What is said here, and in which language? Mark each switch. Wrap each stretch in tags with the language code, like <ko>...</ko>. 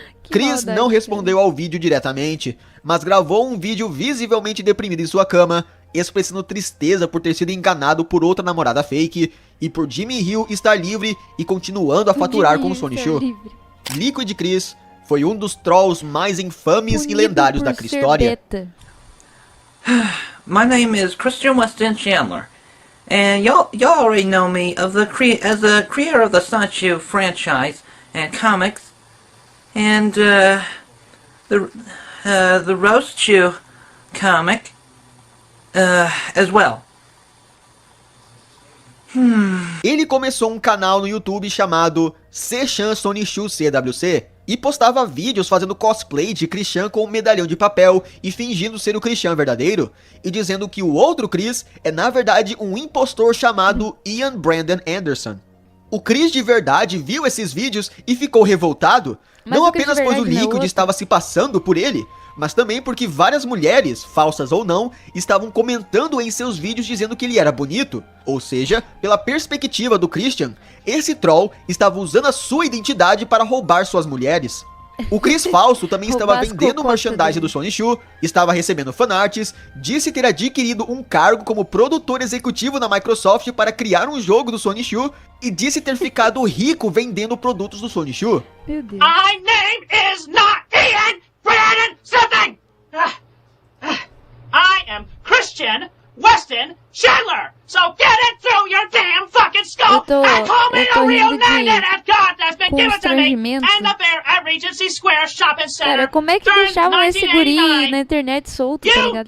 <pt>Chris não respondeu ao vídeo diretamente, mas gravou um vídeo visivelmente deprimido em sua cama, expressando tristeza por ter sido enganado por outra namorada fake e por Jimmy Hill estar livre e continuando a faturar com o Sonichu. Liquid Chris foi um dos trolls mais infames e lendários da Cristória.</pt> <en>My name is Christian Weston Chandler, and y'all already know me as the creator of the Sonichu franchise and comics, and the Roast Chew comic as well.</en> <pt>Ele começou um canal no YouTube chamado Sechan Sonichu CWC e postava vídeos fazendo cosplay de Christian com um medalhão de papel e fingindo ser o Christian verdadeiro, e dizendo que o outro Chris é na verdade um impostor chamado Ian Brandon Anderson. O Chris de verdade viu esses vídeos e ficou revoltado, não apenas pois o Liquid estava se passando por ele, mas também porque várias mulheres, falsas ou não, estavam comentando em seus vídeos dizendo que ele era bonito. Ou seja, pela perspectiva do Christian, esse troll estava usando a sua identidade para roubar suas mulheres. O Chris falso também estava vendendo merchandising do Sonichu, estava recebendo fanarts, disse ter adquirido um cargo como produtor executivo na Microsoft para criar um jogo do Sonichu e disse ter ficado rico vendendo produtos do Sonichu. Meu Deus.</pt> <en>My name is not Ian Brandon something! I am Christian Weston Chandler! So get it through your damn fucking skull and call me the real name that I've got that's been given to me and the bear at Regency Square Shopping Center.</en> <pt>Cara, como é que deixavam esse guri na internet solto, tá ligado?</pt>